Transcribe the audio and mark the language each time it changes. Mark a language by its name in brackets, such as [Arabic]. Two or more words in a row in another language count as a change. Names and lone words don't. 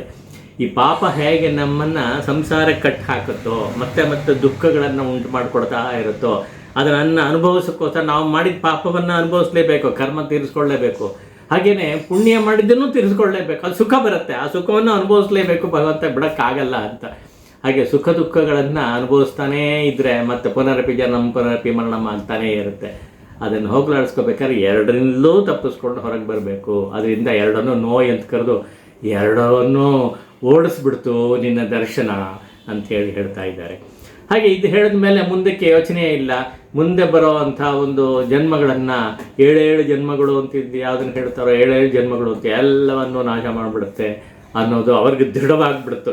[Kannada] ಈ ಪಾಪ ಹೇಗೆ ನಮ್ಮನ್ನು ಸಂಸಾರಕ್ಕೆ ಕಟ್ ಹಾಕತ್ತೋ, ಮತ್ತೆ ದುಃಖಗಳನ್ನು ಉಂಟು ಮಾಡಿಕೊಡ್ತಾ ಇರುತ್ತೋ, ಅದನ್ನು ಅನುಭವಿಸೋಕ್ಕೋಸ್ಕರ ನಾವು ಮಾಡಿದ ಪಾಪವನ್ನು ಅನುಭವಿಸ್ಲೇಬೇಕು, ಕರ್ಮ ತೀರಿಸ್ಕೊಳ್ಳೇಬೇಕು. ಹಾಗೆಯೇ ಪುಣ್ಯ ಮಾಡಿದ್ದನ್ನು ತೀರಿಸ್ಕೊಳ್ಳೇಬೇಕು, ಅದು ಸುಖ ಬರುತ್ತೆ, ಆ ಸುಖವನ್ನು ಅನುಭವಿಸ್ಲೇಬೇಕು, ಭಗವಂತ ಬಿಡೋಕ್ಕಾಗಲ್ಲ ಅಂತ. ಹಾಗೆ ಸುಖ ದುಃಖಗಳನ್ನು ಅನುಭವಿಸ್ತಾನೇ ಇದ್ದರೆ ಮತ್ತೆ [Sanskrit] ಪುನರಪಿ ಜನಂ ಪುನರಪಿ ಮರಣಂ [Kannada] ಆಗ್ತಾನೇ ಇರುತ್ತೆ. ಅದನ್ನು ಹೋಗ್ಲಾಡಿಸ್ಕೋಬೇಕಾದ್ರೆ 2ರಿಂದಲೂ ತಪ್ಪಿಸ್ಕೊಂಡು ಹೊರಗೆ ಬರಬೇಕು. ಅದರಿಂದ 2 ನೋಯ್ ಅಂತ ಕರೆದು 2 ಓಡಿಸ್ಬಿಡ್ತು ನಿನ್ನ ದರ್ಶನ ಅಂಥೇಳಿ ಹೇಳ್ತಾ ಇದ್ದಾರೆ. ಹಾಗೆ ಇದು ಹೇಳಿದ ಮೇಲೆ ಮುಂದಕ್ಕೆ ಯೋಚನೆ ಇಲ್ಲ. ಮುಂದೆ ಬರೋ ಅಂಥ ಒಂದು ಜನ್ಮಗಳನ್ನು 7 ಜನ್ಮಗಳು ಅಂತಿದ್ದು ಯಾವುದನ್ನು ಹೇಳ್ತಾರೋ, 7 ಜನ್ಮಗಳು ಅಂತ ಎಲ್ಲವನ್ನು ನಾಶ ಮಾಡಿಬಿಡುತ್ತೆ ಅನ್ನೋದು ಅವ್ರಿಗೆ ದೃಢವಾಗಿಬಿಡುತ್ತೋ.